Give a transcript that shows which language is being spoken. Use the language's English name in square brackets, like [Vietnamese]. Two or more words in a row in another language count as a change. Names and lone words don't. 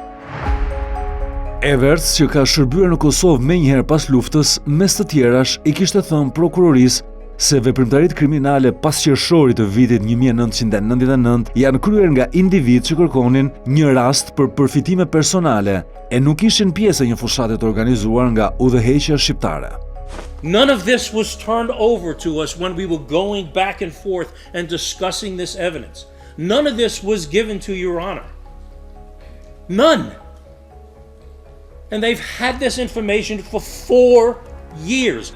[Albanian] Everts, që ka shërbyer në Kosovë menjëherë pas luftës, mes të tjerash i kishte thënë prokurorisë se veprimtaritë kriminale pas qershorit të vitit 1999 janë kryer nga individ që kërkonin një rast për përfitime personale e nuk ishin pjesë e një fushate të organizuar nga udhëheqja shqiptare. [English] None of this was turned over to us when we were going back and forth and discussing this evidence. None of this was given to Your Honor. None. And they've had this information for 4 years.